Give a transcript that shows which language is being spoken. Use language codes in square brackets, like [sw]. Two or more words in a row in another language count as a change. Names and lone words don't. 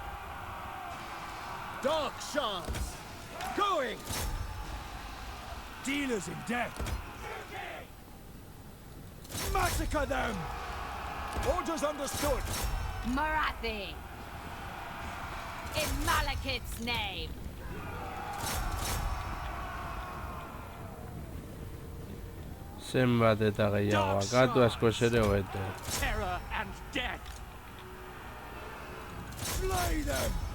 [en] Dark shards! Going! Dealers in death! Massacre them! Orders understood! Marathi! In Malekith's name! [eu] Zenbat eta gehiago akatu askoz ere hobeto. [en] Terror and death! Slay them!